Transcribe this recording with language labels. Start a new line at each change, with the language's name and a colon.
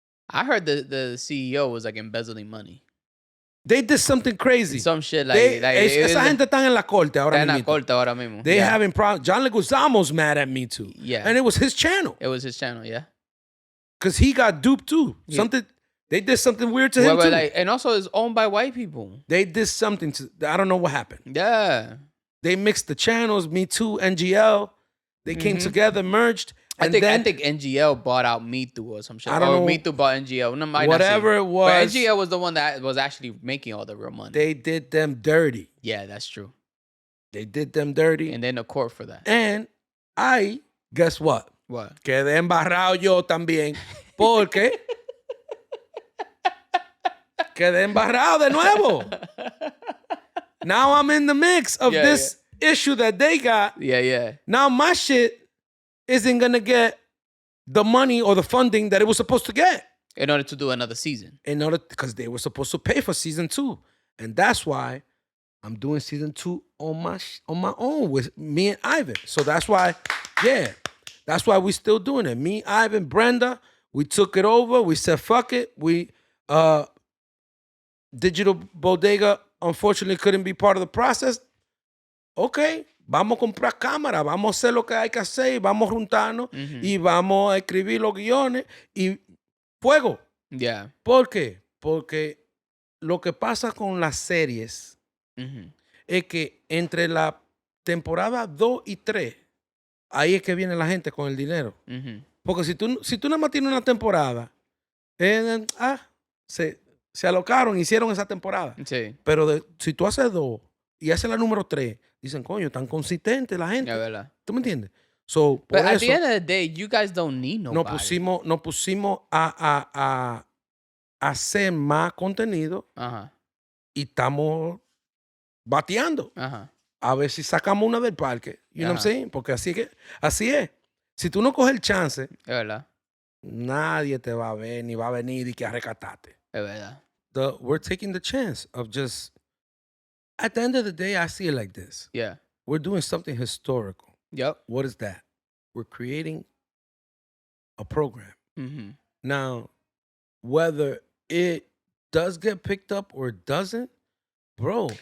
English: I heard the CEO was like embezzling money. They did something crazy. Some shit like...
Spanish: esa gente está en la corte ahora mismo.
English: They having problems. John Leguizamo's mad at Me Too. Yeah. And it was his channel. It was his channel, yeah. Because he got duped too. Yeah. They did something weird to him too. And also it's owned by white people. They did something I don't know what happened. Yeah. They mixed the channels, Me Too, NGL. They came together, merged. I think NGL bought out Me Too or some shit. I don't know. Me Too bought NGL. Whatever it was. But NGL was the one that was actually making all the real money. They did them dirty. Yeah, that's true. They did them dirty. And then the court for that. And guess what? What?
Spanish: Quedé embarrado yo también. Porque quedé embarrado de nuevo.
English: Now I'm in the mix of this issue that they got. Yeah. Now my shit isn't going to get the money or the funding that it was supposed to get. In order to do another season. Because they were supposed to pay for season 2. And that's why I'm doing season 2 on my own with me and Ivan. So that's why, that's why we're still doing it. Me, Ivan, Brenda, we took it over. We said, fuck it. Digital Bodega, unfortunately, couldn't be part of the process.
Spanish: Okay, vamos a comprar cámara, vamos a hacer lo que hay que hacer, vamos a juntarnos y vamos a escribir los guiones y fuego.
English: Yeah.
Spanish: ¿Por qué? Porque lo que pasa con las series es que entre la temporada 2 y 3, ahí es que viene la gente con el dinero. Porque si tú nada más tienes una temporada, se alocaron, hicieron esa temporada. Sí. Pero si tú haces 2 y haces la número 3, dicen, coño, tan consistente la gente. Es verdad. ¿Tú me entiendes? So, por
English: But at
Spanish: eso,
English: the end of the day, you guys don't need nobody.
Spanish: nos pusimos a hacer más contenido y estamos bateando. Ajá. A ver si sacamos una del parque.
English: You know what I'm saying?
Spanish: Porque así es. Si tú no coges el chance, Es verdad. nadie te va a ver ni va a venir y que a rescatarte. Es verdad.
English: We're taking the chance of just, at the end of the day, I see it like this. Yeah. We're doing something historical. Yep. What is that? We're creating a program. Mm-hmm. Now, whether it does get picked up or it doesn't, bro.